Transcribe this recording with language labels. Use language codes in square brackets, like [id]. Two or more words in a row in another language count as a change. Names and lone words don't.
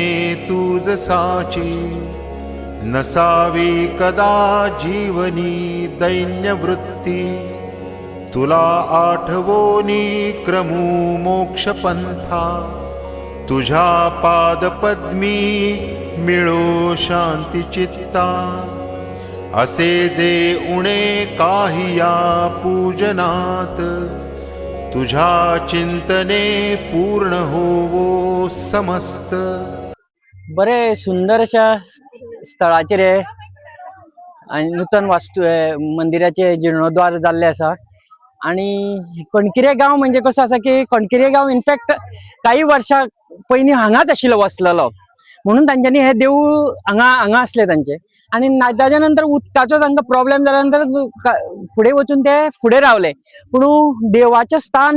[mr] तुझ साची नसावी कदा जीवनी दैन्य वृत्ती तुला आठवोनी क्रमू मोक्ष पंथा तुझ्या पादपद्मी मिळो शांती चित्ता असे जे उणे काही या पूजनात तुझ्या चिंतने पूर्ण होवो समस्त. [kok] बरे सुंदर अशा स्थळाचेर हे आणि नूतन वास्तू आहे मंदिराचे जीर्णोद्वार जाल्ले आसा आणि कणकिरे गांव म्हणजे कसो आसा की कणकिरे गांव इनफॅक्ट काही वर्षां पयलीं हांगाच आशिल्लो वसलेलो म्हणून तांच्यांनी हे देवूळ हांगा असले तांचे आणि ताच्या नंतर उदकाचो तांकां प्रॉब्लेम जाल्या नंतर फुडें वचून ते फुडें रावले पूण देवाचें स्थान